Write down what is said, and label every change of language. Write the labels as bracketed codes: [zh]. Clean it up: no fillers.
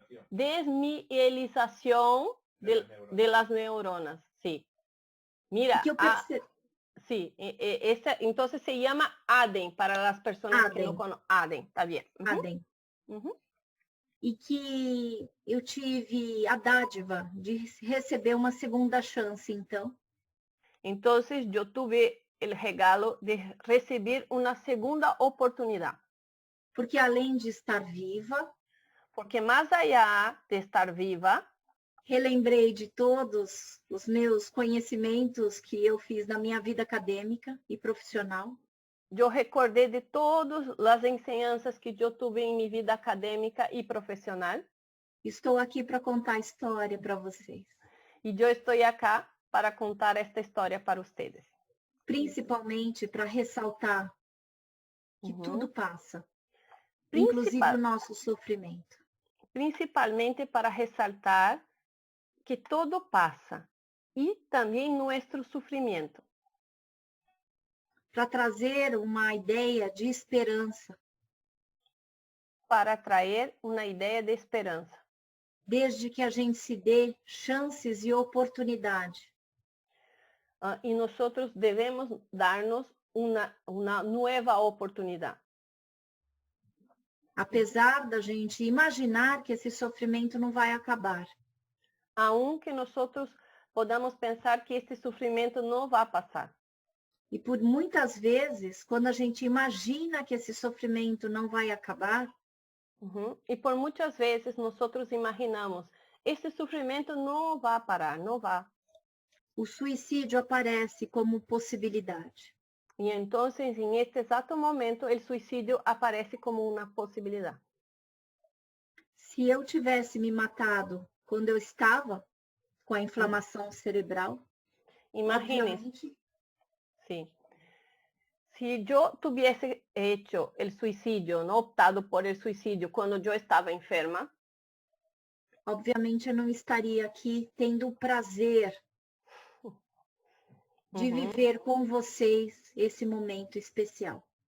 [es] Desmielización de las neuronas, sí. Mira, [pt] Que eu [es] sí, entonces se llama ADEM para las personas que no ADEM. conocen. ADEM, está bien. Ujú, ADEM. ujú. [pt] E que eu tive a dádiva de receber uma segunda chance, então. [es] Entonces yo tuve el regalo de recibir una segunda oportunidad. [pt] Porque além de estar viva, [es] Porque más allá de estar viva, [pt] relembrei de todos os meus conhecimentos que eu fiz na minha vida acadêmica e profissional. [es] yo recordé de todas las enseñanzas que yo tuve en mi vida académica y profesional. [pt] Estou aqui para contar a história para vocês. [es] Y yo estoy acá para contar esta historia para ustedes. [pt] Principalmente para ressaltar que Uhum. tudo passa, [es] Principal- [pt] inclusive o nosso sofrimento. [es] Principalmente para resaltar que todo pasa, y también nuestro sufrimiento. [pt] Para trazer uma ideia de esperança, [es] Para traer una idea de esperanza. [pt] desde que a gente se dê chances e oportunidade. [es] Y nosotros debemos darnos una nueva oportunidad. [pt] Apesar da gente imaginar que esse sofrimento não vai acabar. [es] Aunque nosotros podamos pensar que este sufrimiento no va a pasar. [pt] E por muitas vezes, quando a gente imagina que esse sofrimento não vai acabar, [es] Y por muchas veces nosotros imaginamos, este sufrimiento no va a parar, no va. [pt] o suicídio aparece como possibilidade. [es] Y entonces en este exacto momento el suicidio aparece como una posibilidad. [pt] Se eu tivesse me matado quando eu estava com a inflamação cerebral, [es] Imagínense, [pt] obviamente, [es] sí. Si yo tuviese hecho el suicidio, no optado por el suicidio cuando yo estaba enferma, [pt] obviamente eu não estaria aqui tendo o prazer de viver com vocês esse momento especial.